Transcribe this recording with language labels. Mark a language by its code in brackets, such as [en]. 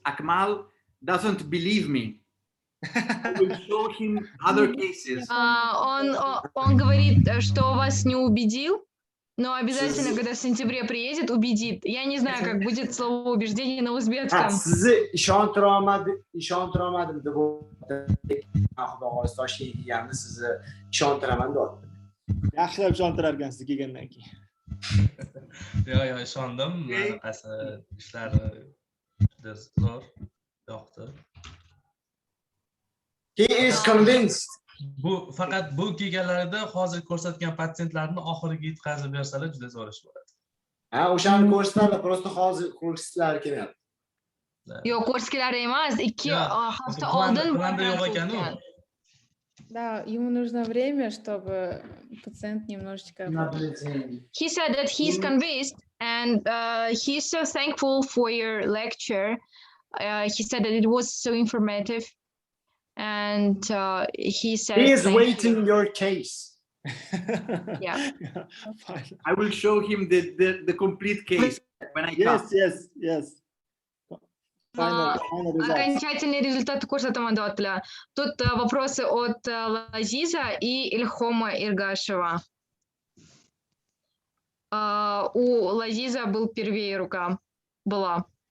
[en] Akmal doesn't believe me. I will show him other cases. [ru] Он говорит, что вас не убедил, но обязательно, когда в сентябре приедет, убедит. Я не знаю, как будет слово убеждение на узбекском. [uz] Sizi ishontirolmadim deb Xudo xohlasa Toshkentga kelganimda sizni ishontiraman deyapti. Yaxshilab ishontirar ekan siz kelgandan keyin. Yo'q, ishondim. Qanaqasi ishlari juda zo'r, yoqdi. [en] He is convinced. [uz] Bu faqat bu kelganlarida hozir ko'rsatgan patsientlarni oxiriga yetkazib bersalar juda zo'r ish bo'ladi. Ha, o'shani ko'rsatadi, просто hozir ko'rsatishlar kerak. Yo'q, ko'rsatkilar emas, 2 hafta oldin yo'q ekan u. [ru] Да, ему нужно время, чтобы пациент немножечко... [en] He said that he's convinced and he's so thankful for your lecture. He said that it was so informative. And he said, he is waiting your case. Yeah. I will show him the complete case when I come. Yes. [ru] Окончательные результаты [uz] ko'rsataman deyaptilar. [ru] Тут вопросы от Лазиза и Ильхома Иргашева. У Лазиза был первее рука. Была.